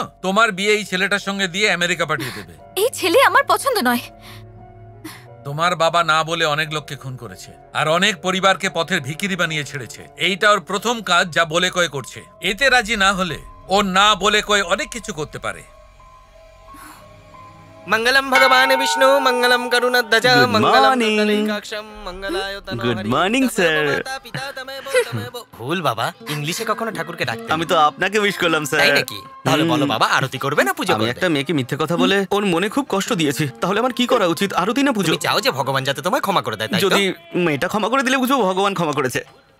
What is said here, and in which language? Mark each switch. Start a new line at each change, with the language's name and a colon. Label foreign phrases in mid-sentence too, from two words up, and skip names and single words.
Bangla: তোমার বিয়ে এই ছেলেটার সঙ্গে দিয়ে আমেরিকা পাঠিয়ে দেবে। এই ছেলে আমার পছন্দ নয়। তোমার বাবা না বলে অনেক লোককে খুন করেছে, আর অনেক পরিবারকে পথের ভিখিরি বানিয়ে ছেড়েছে। এইটা ওর প্রথম কাজ যা বলে কয়ে করছে। এতে রাজি না হলে ও না বলে কয়ে অনেক কিছু করতে পারে।
Sanskrit: मंगलम भगवान विष्णु मंगलम करुणध्वज मंगलम पुंडरीकाक्षम मंगलायतन।
English: Good morning sir.
Bangla: ভুল বাবা, ইংলিশে কখনো ঠাকুরকে ডাকতে। আমি তো আপনাকে উইশ করলাম স্যার। তাই নাকি? তাহলে বলো বাবা, আরতি করবে না পূজা করবে? আমি একটা মেয়েকে মিথ্যে কথা বলে ওর মনে খুব কষ্ট দিয়েছি। তাহলে আমার কি করা উচিত? আরতি না পুজো? তুমি চাও যে ভগবান যাতে তোমায় ক্ষমা করে দেয়, তাই তো? যদি মেয়েটা ক্ষমা করে দিলে বুঝবো ভগবান ক্ষমা করেছে।